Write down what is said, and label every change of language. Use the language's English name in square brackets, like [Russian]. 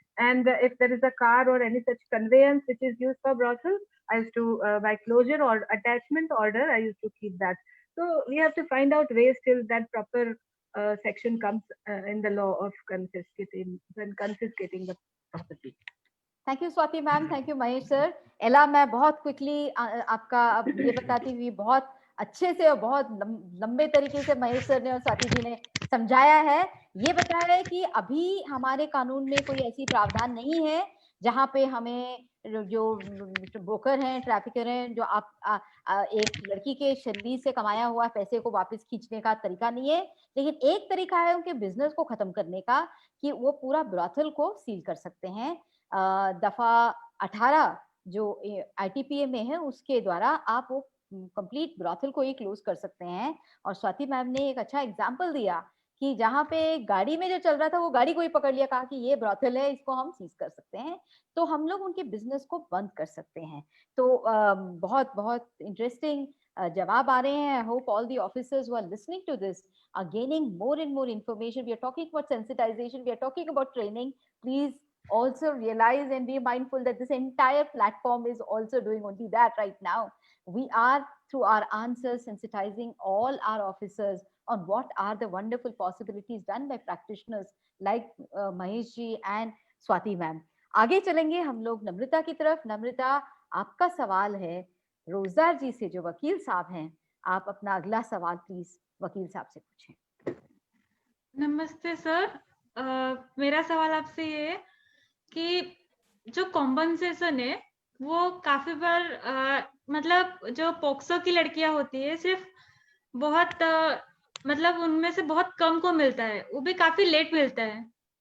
[English] And if there is a car or any such conveyance which is used for brothel, I used to by closure or attachment order, I used to keep that. So we have to find out ways till that proper section comes in the law of confiscating the property. [Hindi] Thank you Swati ma'am, thank you Mahesh sir. एला, मैं बहुत quickly आपका अब ये बताती हुई, बहुत अच्छे से और बहुत लंबे तरीके से महेश सर ने और स्वाति जी ने समझाया है. ये बताया है कि अभी हमारे कानून में कोई ऐसी प्रावधान नहीं है जहाँ पे हमें जो ब्रोकर हैं, ट्रैफिकर हैं, जो आप एक लड़की के शरीर से कमाया हुआ पैसे को वापस खींचने का तरीका नहीं है. लेकिन एक तरीका है उनके बिजनेस को खत्म करने का कि वो पूरा ब्रॉथल को सील कर सकते हैं. दफा 18 जो ITPA में है उसके द्वारा आप वो कंप्लीट ब्रॉथल को ही क्लोज कर सकते हैं. और स्वाति मैम ने एक अच्छा एग्जांपल दिया कि जहाँ पे गाड़ी में जो चल रहा था वो गाड़ी को ही पकड़ लिया, कहा कि ये ब्रॉथल है, इसको हम सीज कर सकते हैं, तो हम लोग उनके बिजनेस को बंद कर सकते हैं. तो बहुत बहुत इंटरेस्टिंग जवाब आ रहे हैं. [English] I hope all the officers who are listening to this are gaining more and more information. We are talking about sensitization, we are talking about training. Please also realize and be mindful that this entire platform is also doing only that right now. We are, through our answers, sensitizing all our officers on what are the wonderful possibilities done by practitioners like Mahesh ji and Swati ma'am. [Hindi] आगे चलेंगे हम लोग नम्रता की तरफ. नम्रता, आपका सवाल है रोजदार जी से जो वकील साहब हैं. आप अपना अगला सवाल प्लीज वकील साहब से पूछें. नमस्ते सर, मेरा सवाल आपसे ये है कि जो कॉम्पनसेशन है वो काफी बार मतलब जो पोक्सो की लड़कियां होती है सिर्फ बहुत मतलब उनमें से बहुत कम को मिलता है, वो भी काफी लेट मिलता है.